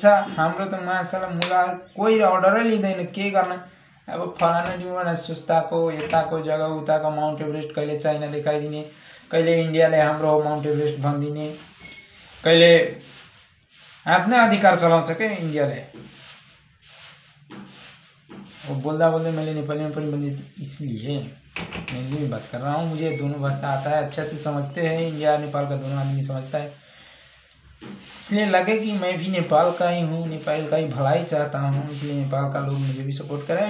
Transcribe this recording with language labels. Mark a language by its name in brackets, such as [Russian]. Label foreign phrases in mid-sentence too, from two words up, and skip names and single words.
[Nepali] हाम्रो त माछालाई मुला कोही अर्डरै लिँदैन, के गर्न। अब फलाना ढिम्काना सुस्ताको यताको जग्गा उताको माउन्ट एभरेस्ट कहिले चाइना देखाइदिने, कहिले इन्डियाले हाम्रो हो माउन्ट एभरेस्ट भनिदिने, कहिले आफ्नै अधिकार चलाउँछ क्या इन्डियाले। [Hindi] बोलता मैंने नेपाली में पढ़ी बंदी, इसलिए मैं हिंदी में बात कर रहा हूँ। मुझे दोनों भाषा आता है, अच्छे से समझते हैं। इंडिया नेपाल का दोनों आदमी समझता है, इसलिए लगे कि मैं भी नेपाल का ही हूँ, नेपाल का ही भलाई चाहता हूँ, इसलिए नेपाल का लोग मुझे भी सपोर्ट करें।